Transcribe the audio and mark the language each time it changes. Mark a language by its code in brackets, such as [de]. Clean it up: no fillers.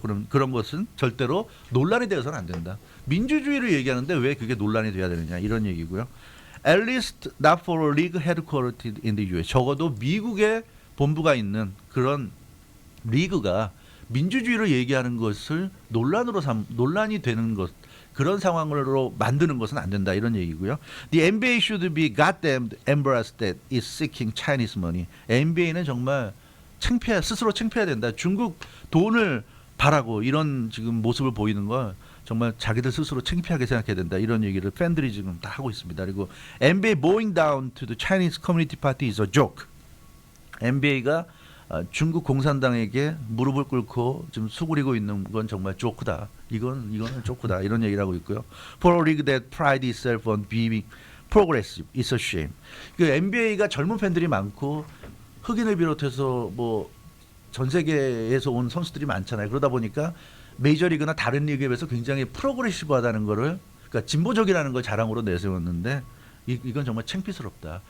[ko] 그런 것은 절대로 논란이 되어서는 안 된다. 민주주의를 얘기하는데 왜 그게 논란이 돼야 되느냐 이런 얘기고요. [en] At least not for a league headquartered in the US. [ko] 적어도 미국에 본부가 있는 그런 리그가 민주주의를 얘기하는 것을 논란이 되는 것 그런 상황으로 만드는 것은 안 된다 이런 얘기고요. [en] The NBA should be goddamn embarrassed that it's seeking Chinese money. [ko] NBA는 정말 스스로 창피해야 된다. 중국 돈을 바라고 이런 지금 모습을 보이는 건 정말 자기들 스스로 창피하게 생각해야 된다. 이런 얘기를 팬들이 지금 다 하고 있습니다. 그리고 [en] NBA bowing down to the Chinese Community Party is a joke. NBA가 [ko] 중국 공산당에게 무릎을 꿇고 좀 수그리고 있는 건 정말 조크다. 이거는 조크다. 이런 얘기를 하고 있고요. [en] For a league that pride itself on being progressive, it's a shame. [ko] 그 NBA가 젊은 팬들이 많고 흑인을 비롯해서 뭐 전 세계에서 온 선수들이 많잖아요. 그러다 보니까 메이저리그나 다른 리그에 비해서 굉장히 프로그레시브하다는 거를, 그러니까 진보적이라는 걸 자랑으로 내세웠는데 이건 정말 창피스럽다.